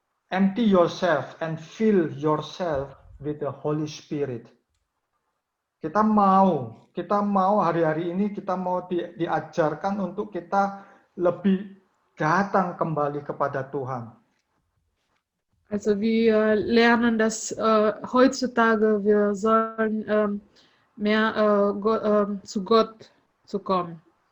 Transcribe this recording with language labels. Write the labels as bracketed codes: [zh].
[en] Empty yourself and fill yourself with the Holy Spirit. [id] Kita mau hari-hari ini kita mau diajarkan untuk kita lebih datang kembali kepada Tuhan. [de] Also wir lernen, dass heutzutage wir sollen mehr zu Gott zu kommen.